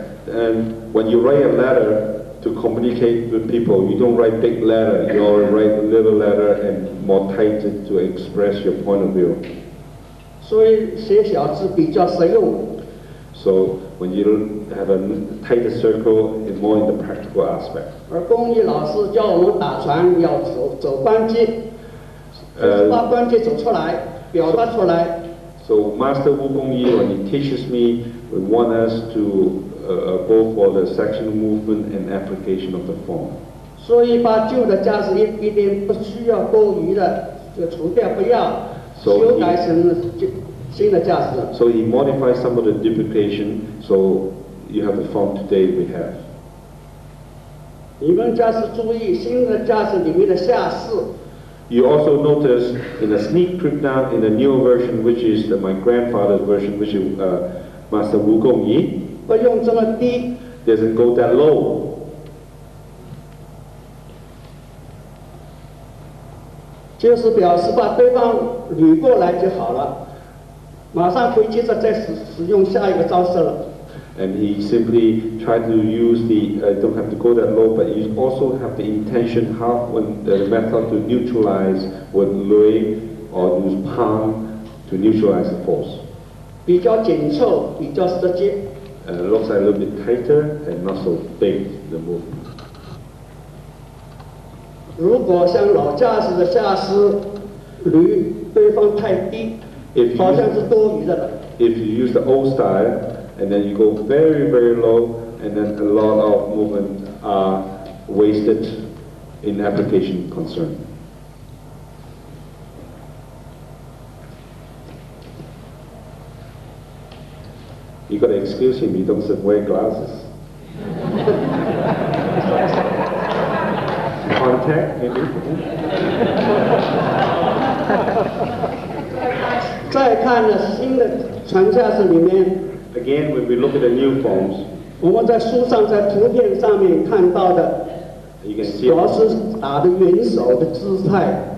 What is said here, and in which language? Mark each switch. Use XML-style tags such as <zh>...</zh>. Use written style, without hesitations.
<en>And when you write a letter to communicate with people, you don't write big letter, you only write little letter and more tight to express your point of view.</en> <zh>所以写小字比较实用。</zh> <en>So when you have a tighter circle, it's more in the practical aspect.</en> <zh>而公益老师教我们打传要走关节，把关节走出来，表达出来。</zh> <en>So Master Wu Gongyi, when he teaches me, would want us to go for the sectional movement and application of the form.</en> <zh>所以把旧的架势一点不需要多余的就除掉，不要修改成新的架势。</zh> <en>So he modified some of the duplication, so you have the form today we have.</en> <zh>你们架势注意新的架势里面的下势。</zh> <en>You also notice in a sneak peek now in the newer version, which is my grandfather's version, which is Master Wu Gongyi.</en> <zh>不用这么低。</zh> <en>Doesn't go that low.</en> <zh>就是表示把对方捋过来就好了，马上可以接着再使用下一个招式了。</zh> <en>And he simply tried to use don't have to go that low, but you also have the intention how when the method to neutralize with lui or use palm to neutralize the force.</en> <zh>比较紧凑，比较直接。</zh> <en>Looks like a little bit tighter and not so big the movement.</en> <zh>如果像老架势的下势捋对方太低，好像是多余的了。</zh> <en>If you use the old style and then you go very, very low, and then a lot of movement are wasted in application concern. You got to excuse him, he doesn't wear glasses. Contact, maybe?</en> <zh>再看呢，新的传架式里面。</zh> <en>Again, when we look at the new forms,</en> <zh>我们在书上、在图片上面看到的，主要是打的元手的姿态。</zh>